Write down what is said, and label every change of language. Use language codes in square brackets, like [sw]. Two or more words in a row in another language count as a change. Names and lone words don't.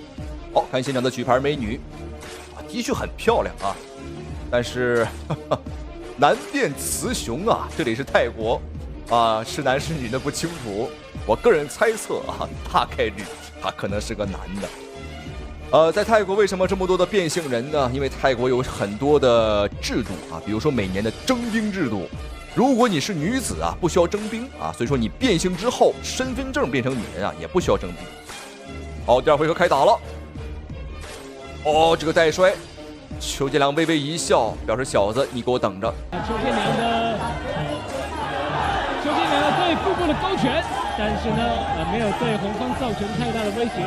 [zh] 好，看現場的舉牌美女，的確很漂亮啊，但是男變雌雄啊，這裡是泰國啊，是男是女的不清楚。我個人猜測啊，大概率他可能是個男的。在泰國為什麼這麼多的變性人呢？因為泰國有很多的制度啊，比如說每年的徵兵制度，如果你是女子啊，不需要徵兵啊，所以說你變性之後，身份證變成女人啊，也不需要徵兵。好，第2回合開打了。哦，這個帶摔，邱建良微微一笑，表示小子你給我等着。邱建良對腹部的勾拳，但是呢，沒有對紅方造成太大的威脅。